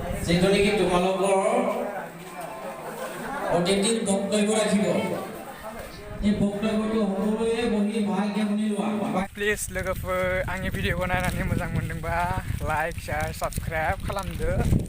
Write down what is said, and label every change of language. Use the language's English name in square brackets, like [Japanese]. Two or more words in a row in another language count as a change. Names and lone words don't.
[Assamese] যিটো তোমালোকৰ অতিথিৰ বক্তব্য ৰাখিব এই বক্তব্যটো সকলোৱে বহি ভালকৈ শুনি লোৱা [Bodo] प्लिज लोगोफोर आंनि भिडिअखौ नायनानै मोजां मोनदोंबा [English] like share subscribe [Bodo] खालामदो